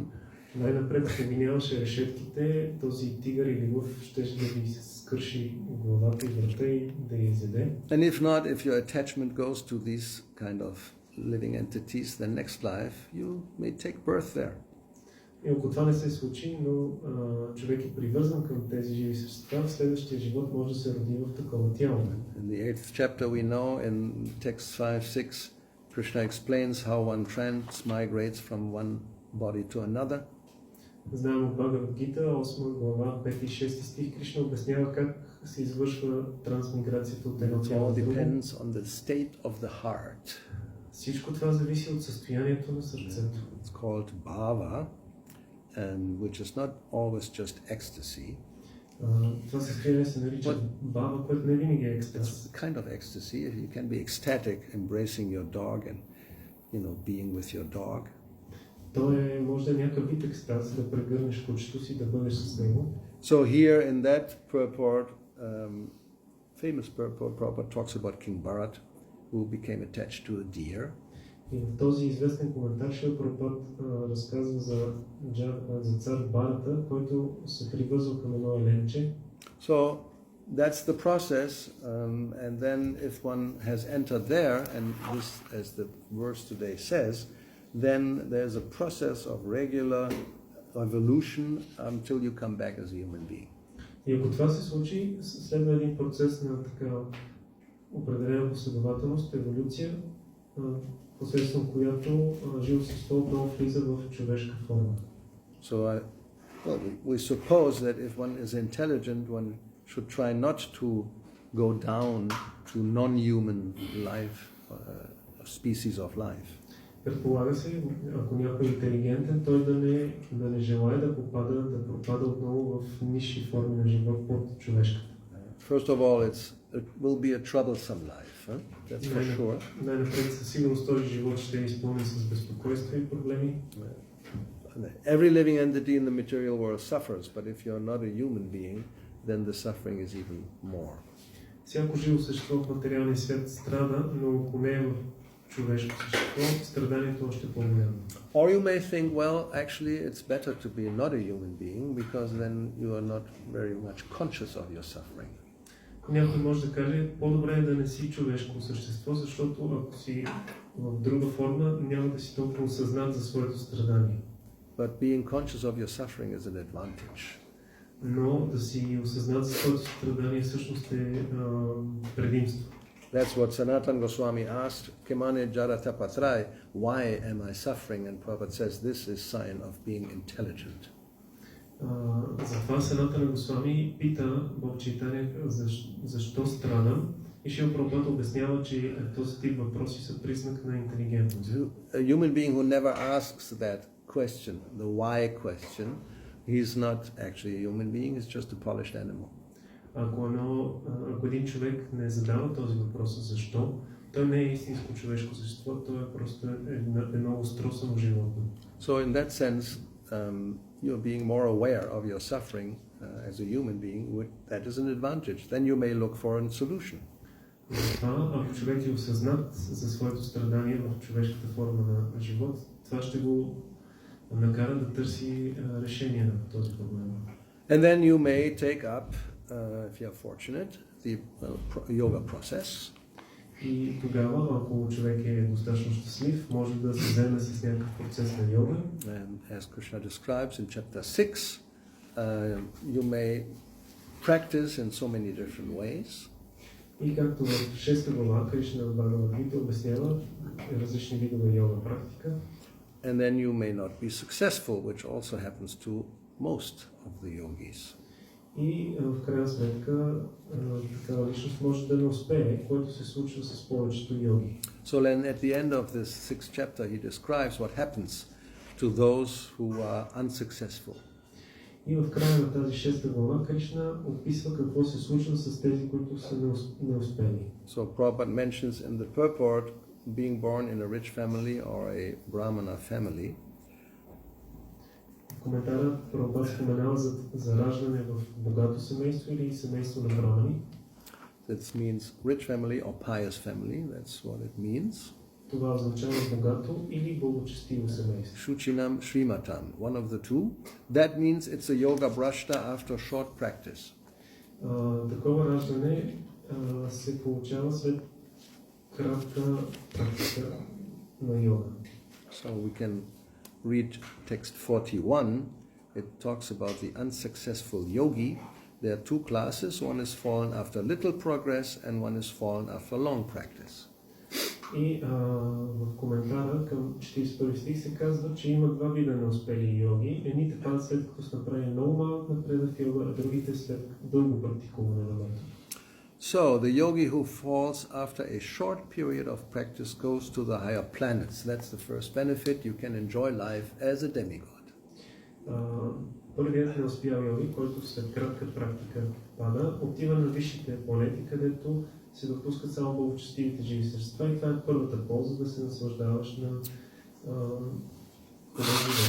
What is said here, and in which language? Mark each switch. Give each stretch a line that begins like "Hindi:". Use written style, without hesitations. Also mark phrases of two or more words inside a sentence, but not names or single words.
Bulgarian: Най-напред, ако ги нямаше решетките, този тигър или лъв ще да ви скърши главата и врата и да я изяде.
English: And if not, if your attachment goes to these kind of living entities, then next life you may take birth there.
Bulgarian: И ако това не се случи, но човек е привързан към тези живи същества, в следващия живот може да се роди в такова тяло.
English: In the 8th chapter we know, in text 5-6, Krishna explains how one transmigrates from one body to another.
Bulgarian: Знаем от Бхагавад Гита, 8 глава, 5 и 6 стих, Кришна обяснява как се извършва трансмиграцията от едно тяло в друго.
English: Depends on the state of the heart.
Bulgarian: Всичко това зависи от състоянието на сърцето.
English: It's called bhava, which is not always just ecstasy.
Bulgarian: Това състояние се нарича бава, което не винаги е екстаз.
English: It's a kind of ecstasy. You can be ecstatic, embracing your dog and, being with your dog.
Bulgarian: То може да е някакъв вид екстаз, да прегърнеш кучето си, да бъдеш с него.
English: So here in that purport, famous purport, Prabhupada talks about King Bharat, who became attached to a deer.
Bulgarian: И в този известен коментар Шрила Прабхупад разказва за цар Барата, който се привързва към едно еленче.
English: So that's the process, and then if one has entered there, and this, as the verse today says, then there's a process of regular evolution until you come back as a human being.
Bulgarian: И ако това се случи, следва един процес на така определена последователност, еволюция, посредством която живо същество отново влиза в човешка форма.
English: So we suppose that if one is intelligent, one should try not to go down to non-human life, species of life.
Bulgarian: Предполага се, ако някой е интелигентен, той да не желае да пропада отново в нисши форми на живот под човешката.
English: First of all, it will be a troublesome life, that's for sure.
Bulgarian: Най-напред със сигурност този живот ще е изпълнен с безпокойство и проблеми.
English: Every living entity in the material world suffers, but if you're not a human being, then the suffering is even more.
Bulgarian: Всяко живо същество в материалния свят страда, но ако не е в човешко същество, страданието още по-голямо.
English: Or you may think, well, actually it's better to be not a human being, because then you are not very much conscious of your suffering.
Bulgarian: Някой може да каже, по-добре е да не си човешко същество, защото ако си в друга форма, няма да си толкова осъзнат за своето страдание.
English: But being conscious of your suffering is an advantage.
Bulgarian: Но да си осъзнат за своето страдание всъщност е предимство.
English: That's what Sanatana Goswami asked, Kimane Jarata Patrai, why am I suffering? And Prabhupada says this is sign of being intelligent.
Bulgarian: Затова Санатана Госвами пита Бог Чайтаня защо страдам, и Шрила Прабхупада обяснява, че този тип въпроси са признак на интелигентност.
English: A human being who never asks that question, the why question, he's not actually a human being, he's just a polished animal.
Bulgarian: Ако един човек не задава този въпрос защо, той не е истинско човешко същество, той е просто едно остросано животно.
English: So in that sense, you're being more aware of your suffering as a human being, that is an advantage. Then you may look for a solution.
Bulgarian: Затова, ако човек е осъзнат за своето страдание в човешката форма на живот, това ще го накара да търси решение на този проблем.
English: And then you may take up, if you're fortunate, the yoga process.
Bulgarian: И тогава, ако човек е достатъчно щастлив, може да се вземе с някакъв процес на йога.
English: And as Krishna describes in chapter 6, you may practice in so many different ways.
Bulgarian: И както в 6 глава Кришна в Бхагавад-гита обяснява различни видове йога практика.
English: And then you may not be successful, which also happens to most of the yogis.
Bulgarian: И в крайна сметка такава личност може да не успее, което се случва с повечето йоги.
English: So then at the end of this 6th chapter he describes what happens to those who are unsuccessful.
Bulgarian: И в края на тази 6 глава Кришна описва какво се случва с тези, които са неуспели.
English: So Prabhupada mentions in the purport being born in a rich family or a Brahmana family.
Bulgarian: В коментара Прабхупада споменава за раждане в богато семейство или семейство на брамани.
English: That means rich family or pious family, that's what it means.
Bulgarian: Това означава богато или благочестиво семейство.
Sanskrit: Shuchinam Srimatam,
English: one of the two. That means it's a
Sanskrit: yoga brashta
English: after short practice.
Bulgarian: Такова раждане се получава след кратка практика на йога.
English: So we can read text 41. It talks about the unsuccessful yogi. There are two classes. One is fallen after little progress and one is fallen after long practice.
Bulgarian: И в коментара към 41 стих се казва, че има два вида неуспели йоги. Едните падат след като са направили много малък напредък в йога, а другите след дълго практикуване на метод.
English: So the yogi who falls after a short period of practice goes to the higher planets. That's the first benefit. You can enjoy life as a demigod.
Bulgarian: Първият неуспял йоги, който след кратка практика пада, отива на висшите планети, където се допускат само благочестивите живи същества и това е първата полза да се наслаждаваш на живота.